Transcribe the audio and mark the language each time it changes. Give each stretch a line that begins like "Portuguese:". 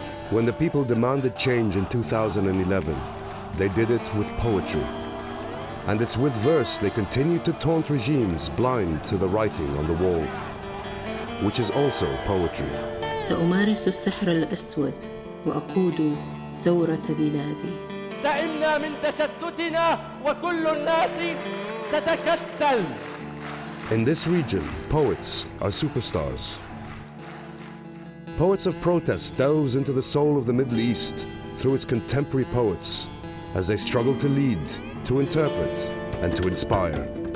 English: When the people demanded change in 2011, they did it with poetry. And it's with verse they continue to taunt regimes blind to the writing on the wall, which is also poetry.
Arabic: سأمارس السحر الأسود وأقود ثورة بلادي. سئمنا من تشتتنا وكل الناس تتكتل.
English: In this region, poets are superstars. Poets of Protest delves into the soul of the Middle East through its contemporary poets as they struggle to lead, to interpret, and to inspire.